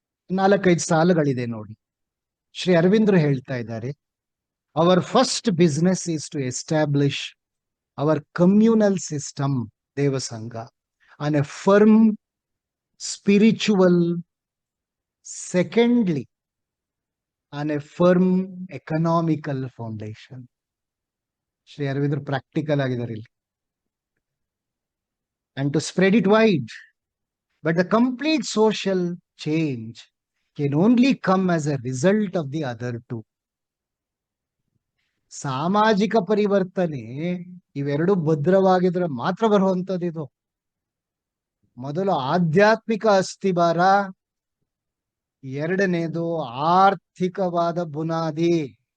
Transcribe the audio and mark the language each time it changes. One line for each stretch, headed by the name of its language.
Kannada: 4-5 ಸಾಲುಗಳಿದೆ ನೋಡಿ. ಶ್ರೀ ಅರವಿಂದರು ಹೇಳ್ತಾ ಇದ್ದಾರೆ,
English: Our first business is to establish our communal system ದೇವಸಂಘ on a firm spiritual, secondly on a firm economical foundation.
Kannada: Shri ಅರವಿಂದರು practical ಆಗಿದ್ದಾರೆ ಇಲ್ಲಿ.
English: And to spread it wide. But the complete social change can only come as a result of the other two.
Kannada: ಸಾಮಾಜಿಕ ಪರಿವರ್ತನೆ ಇವೆರಡು ಭದ್ರವಾಗಿದ್ರೆ ಮಾತ್ರ ಬರುವಂತದ್ದು ಇದು. ಮೊದಲು ಆಧ್ಯಾತ್ಮಿಕ ಅಸ್ಥಿಭಾರ, ಎರಡನೇದು ಆರ್ಥಿಕವಾದ ಬುನಾದಿ.